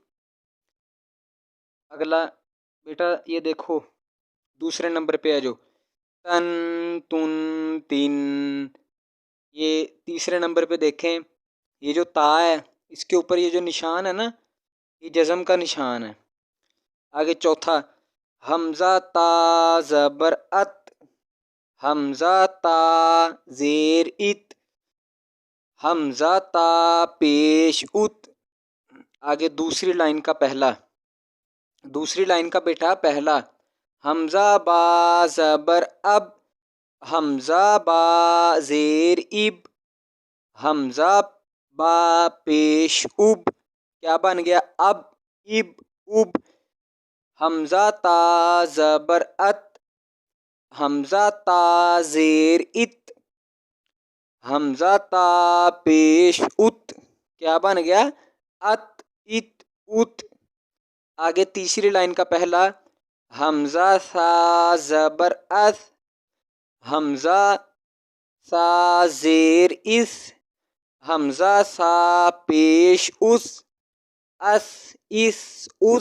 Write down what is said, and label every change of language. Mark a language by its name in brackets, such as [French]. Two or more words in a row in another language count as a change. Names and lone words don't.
[Urdu] اگلا بیٹا یہ دیکھو دوسرے نمبر پہ ہے جو تن، تن، تن۔ یہ تیسرے نمبر پہ دیکھیں، یہ جو تا ہے اس کے اوپر یہ جو نشان ہے نا، یہ جزم کا نشان ہے۔ آگے چوتھا حمزہ تا زبر ات، حمزہ تا زیر ات، حمزہ تا پیش ات۔ آگے دوسری لائن کا پہلا، دوسری لائن کا بیٹا پہلا حمزہ با زبر اب، حمزہ با زیر اب، حمزہ با پیش اب۔ کیا بن گیا؟ اب، اب، اب۔ حمزہ تا زبر ات، حمزہ تا زیر ات، حمزہ تا پیش ات۔ کیا بن گیا؟ ات، ات، ات۔ آگے تیسری لائن کا پہلا حمزہ سا زبر اس، حمزہ سا زیر اس، حمزہ سا پیش اس، اس، اس، اس۔